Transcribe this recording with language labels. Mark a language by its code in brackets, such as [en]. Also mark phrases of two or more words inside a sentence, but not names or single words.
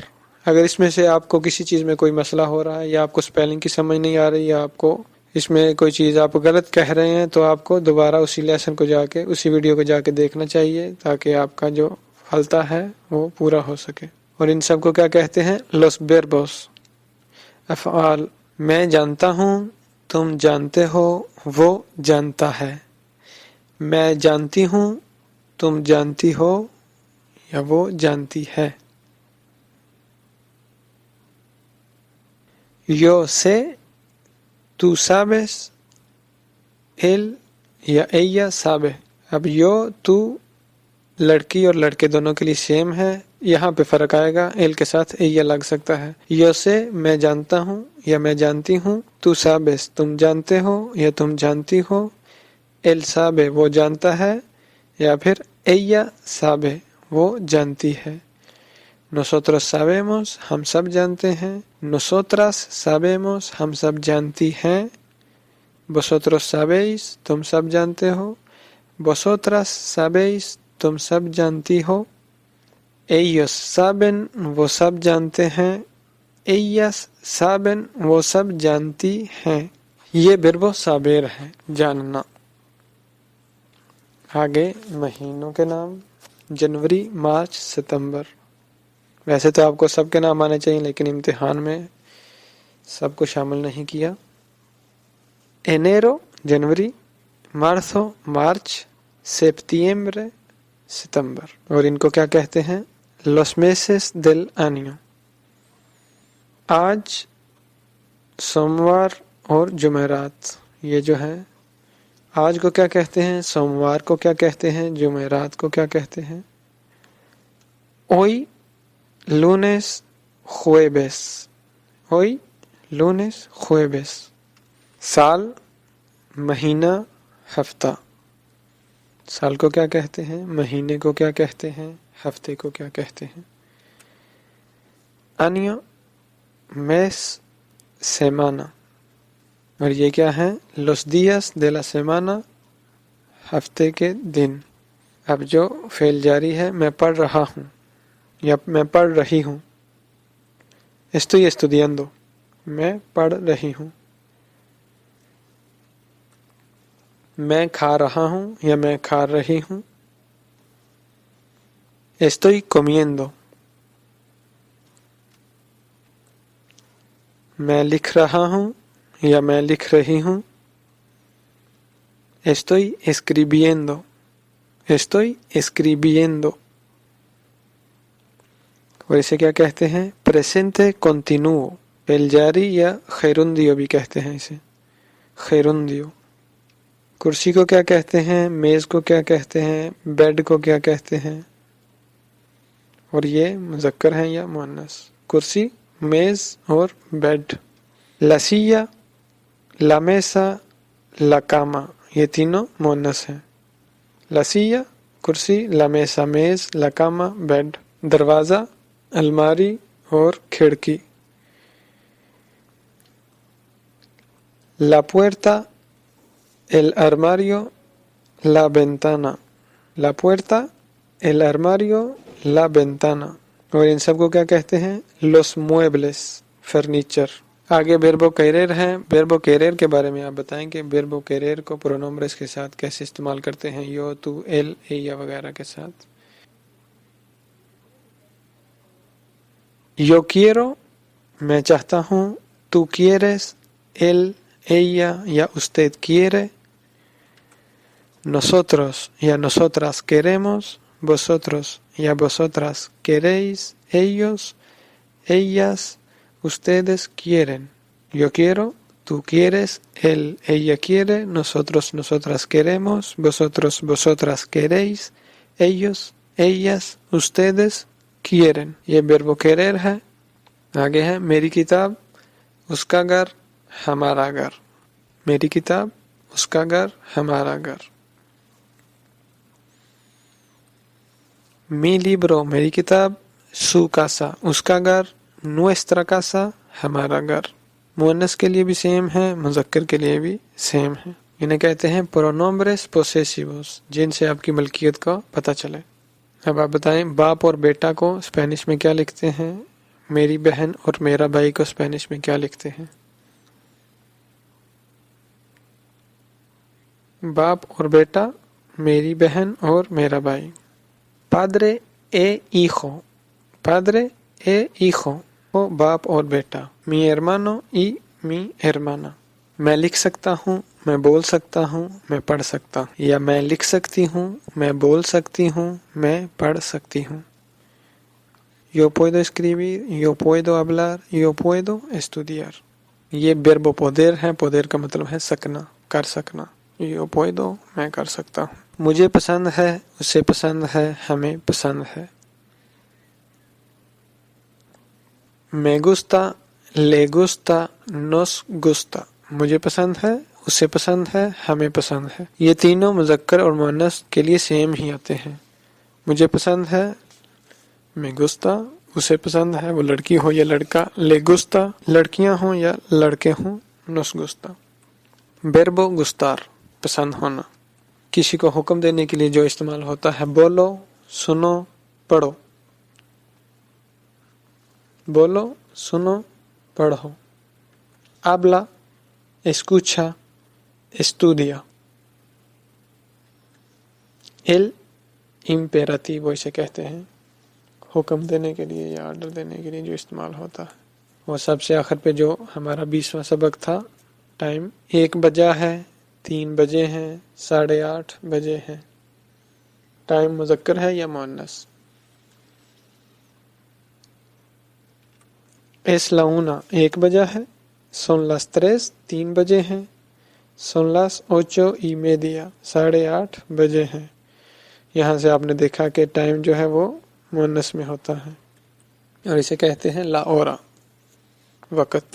[hi] अगर इसमें से आपको किसी चीज़ में कोई मसला हो रहा है या आपको स्पेलिंग की समझ नहीं आ रही या आपको इसमें कोई चीज़ आप गलत कह रहे हैं तो आपको दोबारा उसी लेसन को जाके उसी वीडियो को जाके देखना चाहिए ताकि आपका जो फलता है वो पूरा हो सके। और इन सब को क्या कहते हैं? [es] los verbos, [hi] अफ़आल। मैं जानता हूँ, तुम जानते हो, वो जानता है। मैं जानती हूँ, तुम जानती हो या वो जानती है। [es] yo sé, tú sabes, él या ella sabe। [hi] अब [es] yo, tú [hi] लड़की और लड़के दोनों के लिए सेम है, यहाँ पे फर्क आएगा, एल के साथ ella लग सकता है। [es] yo sé, [hi] मैं जानता हूँ या मैं जानती हूँ। [es] tú sabes, [hi] तुम जानते हो या तुम जानती हो। [es] él sabe, [hi] वो जानता है, या फिर [es] ella sabe, [hi] वो जानती है। [es] nosotros sabemos, [hi] हम सब जानते हैं। [es] nosotras sabemos, [hi] हम सब जानती हैं। [es] vosotros sabéis, [hi] तुम सब जानते हो। [es] vosotras sabéis, [hi] तुम सब जानती हो। [es] ellos saben, [hi] वो सब जानते हैं। [es] ellas saben, [hi] वो सब जानती हैं। ये [es] verbo saber [hi] है, जानना। आगे महीनों के नाम, जनवरी, मार्च, सितंबर। वैसे तो आपको सबके नाम आने चाहिए लेकिन इम्तिहान में सबको शामिल नहीं किया। एनेरो जनवरी, मार्चो मार्च, सेप्टिembre सितंबर। और इनको क्या कहते हैं? [es] los meses del año। [hi] आज, सोमवार और जुमेरात, ये जो है आज को क्या कहते हैं, सोमवार को क्या कहते हैं, जुमेरात को क्या कहते हैं। [es] hoy, lunes, jueves, hoy lunes jueves [hi] साल महीना हफ्ता साल को क्या कहते हैं महीने को क्या कहते हैं हफ्ते को क्या कहते हैं [es] año mes semana [hi] और ये क्या है [es] los días de la semana [hi] हफ्ते के दिन अब जो फेल जारी है मैं पढ़ रहा हूँ या मैं पढ़ रही हूँ [es] estoy estudiando [hi] मैं पढ़ रही हूँ मैं खा रहा हूँ या मैं खा रही हूँ [es] estoy comiendo [hi] मैं लिख रहा हूँ या मैं लिख रही हूँ [es] estoy escribiendo [hi] और इसे क्या कहते हैं presente continuo फेल जारी या gerundio भी कहते हैं इसे gerundio कुर्सी को क्या कहते हैं मेज को क्या कहते हैं बेड को क्या कहते हैं और ये मुज़क्कर है या मुअन्नस कुर्सी मेज और बेड [es] la silla la mesa la cama [hi] ये तीनों मुअन्नस हैं [es] la silla [hi] कुर्सी [es] la mesa [hi] मेज [es] la cama [hi] बेड दरवाज़ा अलमारी और खिड़की [es] la puerta el armario la ventana la puerta el armario la ventana [hi] और इन सब को क्या कहते हैं [es] los muebles [hi] फर्नीचर आगे [es] verbo querer है verbo querer [hi] के बारे में आप बताएं कि [es] verbo querer को pronombres [hi] के साथ कैसे इस्तेमाल करते हैं [es] yo tú él ella [hi] वगैरह के साथ [es] yo quiero [hi] मैं चाहता हूँ [es] tú quieres él ella या usted quiere nosotros ya nosotras queremos vosotros ya vosotras queréis ellos ellas ustedes quieren yo quiero tú quieres él ella quiere nosotros nosotras queremos vosotros vosotras queréis ellos ellas ustedes quieren ये verbo querer [hi] है आगे है मेरी किताब उसका घर हमारा घर [es] मेरी किताब उसका घर हमारा घर mi libro [hi] मेरी किताब [es] su casa [hi] उसका घर [es] nuestra casa [hi] हमारा घर मुअन्नस के लिए भी सेम है मुज़क्कर के लिए भी सेम है इन्हें कहते हैं [es] pronombres possessivos [hi] जिनसे आपकी मलकियत का पता चले अब आप बताएं बाप और बेटा को स्पेनिश में क्या लिखते हैं मेरी बहन और मेरा भाई को स्पेनिश में क्या लिखते हैं बाप और बेटा मेरी बहन और मेरा भाई [es] padre e hijo o [hi] बाप और बेटा [es] mi hermano y mi hermana [hi] मैं लिख सकता हूँ मैं बोल सकता हूँ मैं पढ़ सकता हूँ या मैं लिख सकती हूँ मैं बोल सकती हूँ मैं पढ़ सकती हूँ [es] yo puedo escribir yo puedo hablar yo puedo estudiar [hi] ये [es] verbo poder [hi] है poder का मतलब है सकना कर सकना [es] yo puedo [hi] मैं कर सकता हूँ मुझे पसंद है उसे पसंद है हमें पसंद है [es] me gusta le gusta nos gusta [hi] मुझे पसंद है उसे पसंद है हमें पसंद है ये तीनों मुज़क्कर और मुअन्नस के लिए सेम ही आते हैं मुझे पसंद है [es] me gusta [hi] उसे पसंद है वो लड़की हो या लड़का [es] le gusta [hi] लड़कियां हो या लड़के हों [es] nos gusta verbo gustar [hi] पसंद होना किसी को हुक्म देने के लिए जो इस्तेमाल होता है बोलो सुनो पढ़ो बोलो सुनो पढ़ो [es] habla escucha estudia el imperativo [hi] इसे कहते हैं हुक्म देने के लिए या ऑर्डर देने के लिए जो इस्तेमाल होता है वो सबसे आखिर पे जो हमारा 20वां सबक था टाइम 1 बजा है 3 बजे हैं 8:30 बजे हैं टाइम मुज़क्कर है या मुअन्नस [es] es la 1 [hi] बजा है [es] son las 3 [hi] बजे हैं [es] son las 8:30 [hi] 8:30 बजे हैं यहाँ से आपने देखा कि टाइम जो है वो मुअन्नस में होता है और इसे कहते हैं [es] la hora [hi] وقت۔